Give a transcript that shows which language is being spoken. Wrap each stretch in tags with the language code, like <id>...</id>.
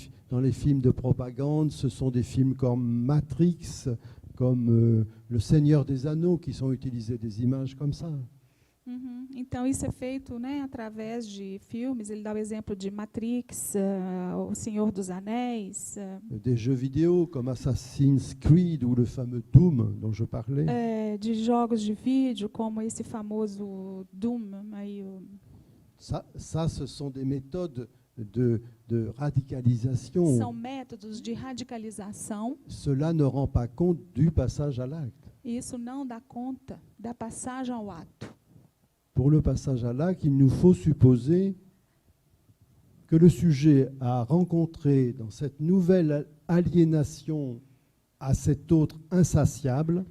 <fr>Dans les films de propagande, ce sont des films comme Matrix, comme Le Seigneur des Anneaux, qui sont utilisés des images comme ça. Uhum.</fr> <pt>Então, isso é feito, né, através de filmes. Ele dá o exemplo de Matrix, O Senhor dos Anéis,</pt> <fr>Des jeux vidéo comme Assassin's Creed ou le fameux Doom dont je parlais.</fr> <pt>de jogos de vídeo, como esse famoso Doom. Aí,</pt> <fr>Ça, ce sont des méthodes de radicalisation.</fr> <pt>são métodos de radicalização.</pt> <fr>Cela ne rend pas compte du passage à l'acte.</fr> <pt>E isso não dá conta da passagem ao ato.</pt> <fr>Pour le passage à l'acte, il nous faut supposer que le sujet a rencontré dans cette nouvelle aliénation à cet autre insatiable</fr>